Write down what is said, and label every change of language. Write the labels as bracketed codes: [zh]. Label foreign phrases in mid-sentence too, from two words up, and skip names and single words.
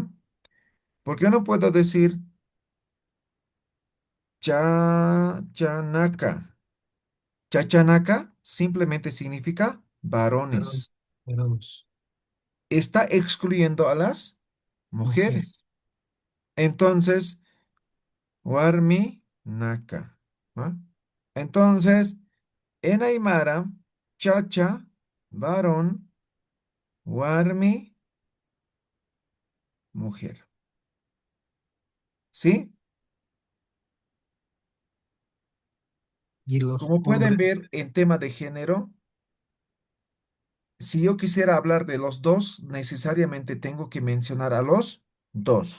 [es] Porque no puedo decir chachanaka. Chachanaka simplemente significa Varón, varones. varones. Está excluyendo a las Mujer. mujeres. Entonces, warmi naka, ¿no? Entonces, en Aymara, chacha, varón, warmi, mujer. ¿Sí? Y los Como pueden hombres. ver en tema de género, si yo quisiera hablar de los dos, necesariamente tengo que mencionar a los dos.